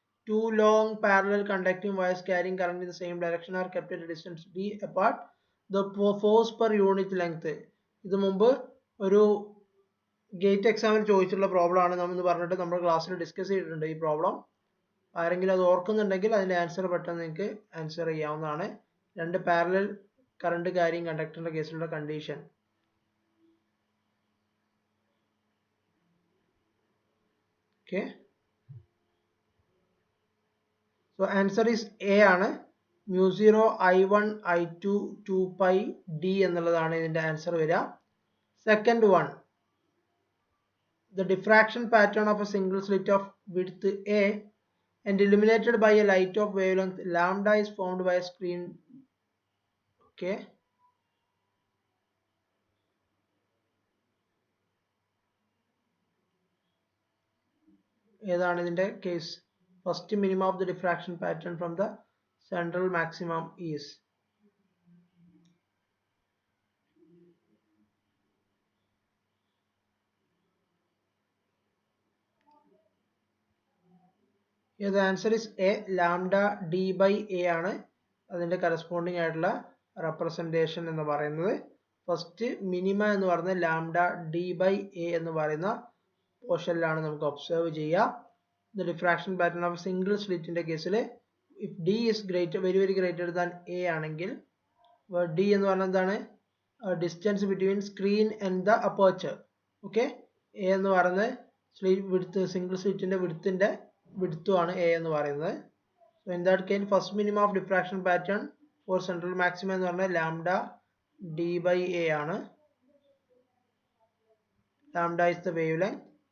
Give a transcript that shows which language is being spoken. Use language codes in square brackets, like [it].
[en] 2 long parallel conducting wires carrying current in the same direction are kept at a distance d apart. The force per unit length. [ml] ഇത് മുമ്പ് ഒരു gate എക്സാമിന് ചോദിച്ചിട്ടുള്ള problem ആണ് നമ്മൾ പറഞ്ഞിട്ട് നമ്മുടെ ക്ലാസ്സിൽ ഡിസ്കസ് ചെയ്തിട്ടുണ്ട് ഈ പ്രോബ്ലം. ആരെങ്കിലും അത് ഓർക്കുന്നുണ്ടെങ്കിൽ അതിന്റെ ആൻസർ പെട്ടെന്ന് നിങ്ങൾക്ക് ആൻസർ ചെയ്യാവുന്നതാണ്. രണ്ട് parallel current carrying കണ്ടക്ടറിന്റെ കേസിലുള്ള condition. [en] Okay, so answer is A ആണ്. [ml] mu 0 I1 I2 2 pi d എന്നുള്ളതാണ് ഇതിന്റെ ആൻസർ വരിക. [en] Second one, the diffraction pattern of a single slit of width a and illuminated by a light of wavelength lambda is formed by a screen. [ml] Okay, ഏതാണ് ഇതിന്റെ case? [en] first minimum of the diffraction pattern from the central maximum is the answer is A, lambda d by a [ml] ആണ് അതിന്റെ corresponding ആയിട്ടുള്ള representation എന്ന് പറയുന്നത്. First minima എന്ന് പറയുന്നത് lambda d by a എന്ന് പറയുന്ന പോർഷനിലാണ് നമുക്ക് ഒബ്സർവ് ചെയ്യുക. [en] the diffraction pattern of single സ്ലിറ്റിന്റെ കേസിൽ if d is greater, very very greater than a [ml] ആണെങ്കിൽ d എന്ന് പറഞ്ഞാൽ എന്താണ്? [en] Distance between screen and the aperture. [ml] Okay, a എന്ന് പറയുന്നത് സിംഗിൾ സ്ലിറ്റിന്റെ വിഡ്ത്തുമാണ് a എന്ന് പറയുന്നത്. [en] So in that case first minimum of diffraction pattern for central maximum [ml] എന്ന് പറഞ്ഞാൽ [en] lambda d by a ആണ്. Lambda is the wavelength.